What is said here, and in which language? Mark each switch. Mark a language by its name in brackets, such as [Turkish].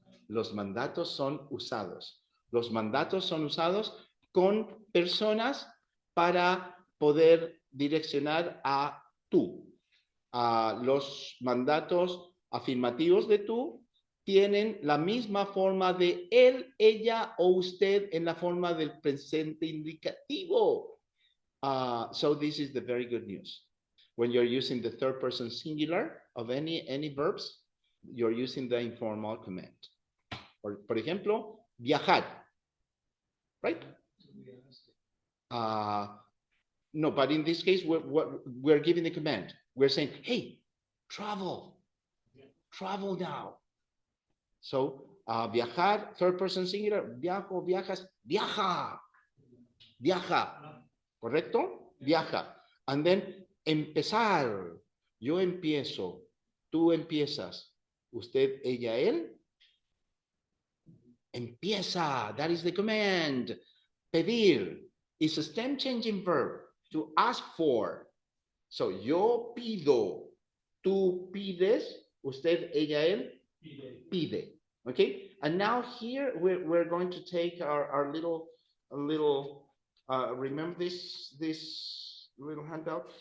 [Spanish] Los mandatos son usados. Los mandatos son usados con personas para poder direccionar a tú. Los mandatos afirmativos de tú tienen la misma forma de él, ella o usted en la forma del presente indicativo. [English] So this is the very good news. When you're using the third person singular of any verbs, you're using the informal command. [Spanish] Por ejemplo, viajar. [English] Right? No, but in this case, we're giving the command. We're saying, hey, travel. Travel now. So, viajar, third person singular, [Spanish] viajo, viajas, viaja. Viaja. ¿Correcto? Viaja. [English] And then, [Spanish] empezar. Yo empiezo, tú empiezas, usted, ella, él. Empieza, [English] that is the command. Pedir is a stem changing verb to ask for. So, [Spanish] yo pido, tú pides, usted, ella, él, pide. [English] Okay, and now here we're going to take our little, remember this little handout?